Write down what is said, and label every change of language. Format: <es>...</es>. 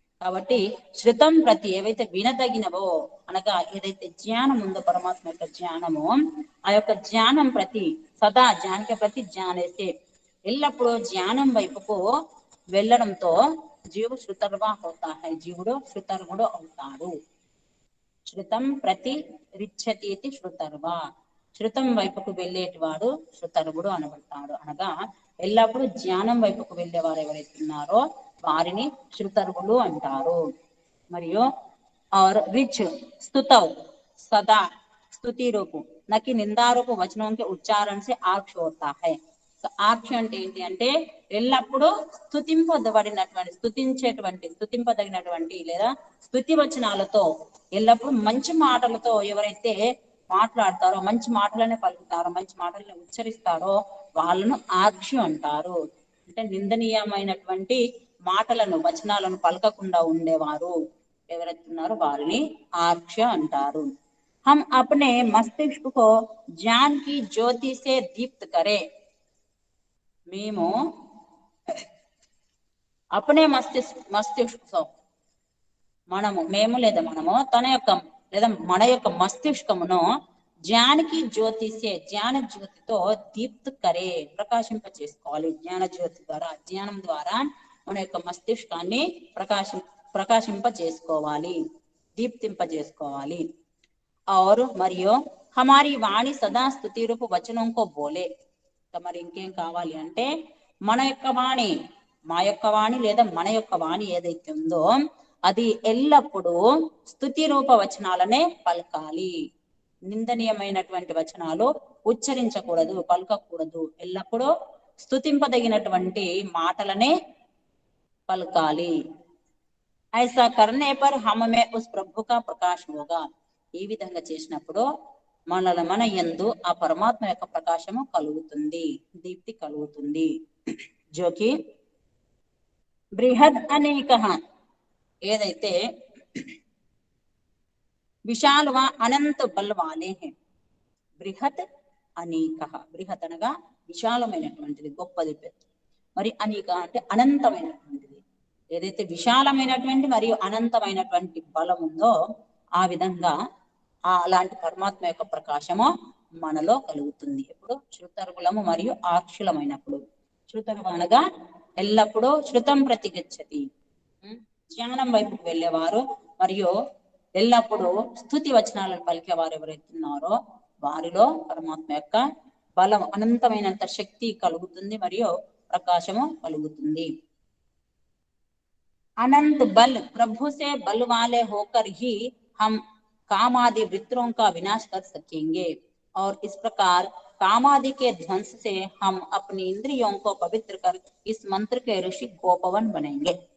<te>కాబట్టి శృతం ప్రతి, ఏవైతే వినదగినవో అనగా ఏదైతే జ్ఞానం ఉందో పరమాత్మ యొక్క జ్ఞానము, ఆ యొక్క జ్ఞానం ప్రతి సదా జ్ఞానిక ప్రతి జ్ఞానేసే, ఎల్లప్పుడూ జ్ఞానం వైపుకు వెళ్ళడంతో జీవు</te> <hi>శృతర్వా హోతా హై,</hi> <te>జీవుడు శృతర్వుడు అవుతాడు. శృతం ప్రతి రిచ్చతి శృతర్వా, శృతం వైపుకు వెళ్ళేటి వాడు శృతర్వుడు అనబడతాడు. అనగా ఎల్లప్పుడూ జ్ఞానం వైపుకు వెళ్ళేవారు ఎవరైతే ఉన్నారో వారిని శృతర్వులు అంటారు. మరియు రిచ్</te> <hi>स्तुतौ सदा स्तुति रूप नकी निंदारूप वचनों के उच्चारण से आक्ष होता है.</hi> <te>ఆక్ష అంటే ఏంటి అంటే ఎల్లప్పుడూ స్తుతింపబడినటువంటి, స్తుతింపదగినటువంటి లేదా స్తుతి వచనాలతో, ఎల్లప్పుడూ మంచి మాటలతో ఎవరైతే మాట్లాడతారో, మంచి మాటలనే పలుకుతారో, మంచి మాటలను ఉచ్చరిస్తారో వాళ్ళను ఆక్ష అంటారు. అంటే నిందనీయమైనటువంటి మాటలను, వచనాలను పలకకుండా ఉండేవారు ఎవరైతే ఉన్నారో వారిని ఆక్ష అంటారు.</te> <hi>हम अपने मस्तिष्क को ज्ञान की ज्योति से दीप्त करें.</hi> <te>మేము</te> <hi>అపనే మస్తిష్క</hi> <te>మేము లేదా మనము తన యొక్క లేదా మన యొక్క మస్తిష్కమును</te> <hi>జ్ఞానికి జ్యోతిసే,</hi> <te>జ్ఞాన జ్యోతితో</te> <hi>దీప్త్ కరే,</hi> <te>ప్రకాశింప చేసుకోవాలి. జ్ఞాన జ్యోతి ద్వారా, జ్ఞానం ద్వారా మన యొక్క మస్తిష్కాన్ని ప్రకాశింప చేసుకోవాలి, దీప్తింప చేసుకోవాలి.</te> <hi>और</hi> <te>మరియు</te> <hi>हमारी वाणी सदा स्तुति रूप वचनों को बोले.</hi> <te>మరి ఇంకేం కావాలి అంటే మన యొక్క వాణి, మా యొక్క వాణి లేదా మన యొక్క వాణి ఏదైతే ఉందో అది ఎల్లప్పుడూ స్తుతి రూప వచనాలనే పలకాలి. నిందనీయమైనటువంటి వచనాలు ఉచ్చరించకూడదు, పలకకూడదు. ఎల్లప్పుడూ స్తుతింపదగినటువంటి మాటలనే పలకాలి.</te> <hi>ऐसा करने पर हम में उस प्रभु का प्रकाश होगा.</hi> <te>ఈ విధంగా చేసినప్పుడు మన యందు ఆ పరమాత్మ యొక్క ప్రకాశము కలుగుతుంది, దీప్తి కలుగుతుంది. జోకి బృహద్ అనేక, ఏదైతే</te> <hi>విశాల అనంత బల్ వాలే హే.</hi> <te>బృహత్ అనేక, బృహత్ అనగా విశాలమైనటువంటిది, గొప్పది, పెద్ద. మరి అనేక అంటే అనంతమైనటువంటిది. ఏదైతే విశాలమైనటువంటి మరియు అనంతమైనటువంటి బలం ఉందో ఆ విధంగా అలాంటి పరమాత్మ యొక్క ప్రకాశము మనలో కలుగుతుంది. ఎప్పుడు శృతర్గులము మరియు ఆక్షులమైనప్పుడు. శృతర్గు అనగా ఎల్లప్పుడూ శృతం ప్రతి గచ్చతి, జ్ఞానం వైపుకు వెళ్ళేవారు మరియు ఎల్లప్పుడూ స్తుతి వచనాలను పలికేవారు ఎవరైతున్నారో వారిలో పరమాత్మ యొక్క బలం, అనంతమైనంత శక్తి కలుగుతుంది మరియు ప్రకాశము కలుగుతుంది.</te> <hi>अनंत बल प्रभु से बल वाले होकर ही हम काम आदि वृत्तों का विनाश कर सकेंगे और इस प्रकार काम आदि के ध्वंस से हम अपनी इंद्रियों को पवित्र कर इस मंत्र के ऋषि गोपवन बनेंगे.</hi>